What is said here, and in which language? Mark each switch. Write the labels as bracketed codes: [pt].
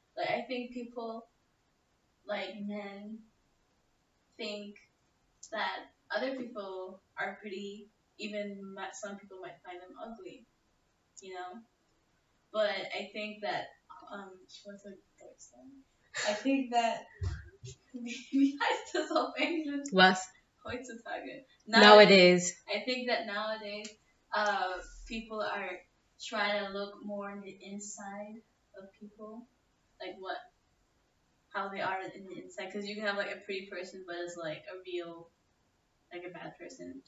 [en] Like, I think people, like men, think that other people are pretty, even some people might find them ugly, you know? But I think that, what's a good song? I think that, [de] wie heißt das auf Englisch? Was? Heutzutage. [en] Nowadays. I think that nowadays, people are trying to look more on the inside of people, like how they are in the inside. Because you can have like a pretty person, but it's like a bad person.